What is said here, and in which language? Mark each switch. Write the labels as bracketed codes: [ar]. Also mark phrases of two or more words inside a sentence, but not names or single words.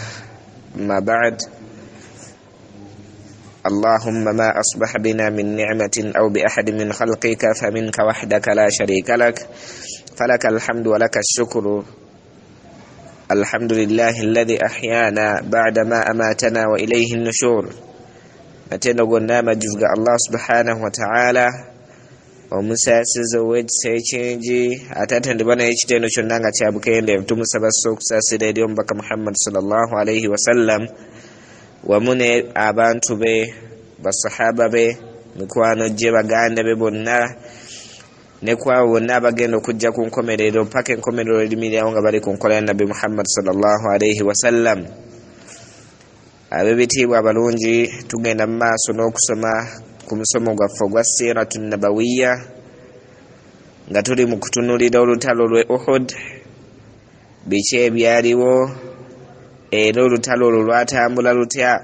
[ar] ما بعد، اللهم ما أصبح بنا من نعمة أو بأحد من خلقك فمنك وحدك لا شريك لك، فلك الحمد ولك الشكر. الحمد لله الذي أحيانا بعدما أماتنا وإليه النشور. [lg] Matendo gonna majuga [ar] الله سبحانه وتعالى [lg] omusasiza ow'ekisekingi atatende bana ekitendo kyonna nga kyabukende tumusaba okusasira eri omubaka Muhammad [ar] صلى الله عليه وسلم [lg] wamu ne abantu be basahaba be mikwano gye baganda be bonna ne kwabo bonna abagenda okujja ku nkomerero mpaka enkomerero erimirirawo nga bali ku nkola ya Nabi Muhammad [ar] صلى الله عليه وسلم. [lg] Abebitiibwa abalungi, tugenda mu maaso n'okusoma ku musomo gwaffe ogwa [ar] السيرة النبوية [lg] nga tuli mu kutunulira olutalo lwe Uhud, biki ebyaliwo era olutalo olwo lwatambula lutya.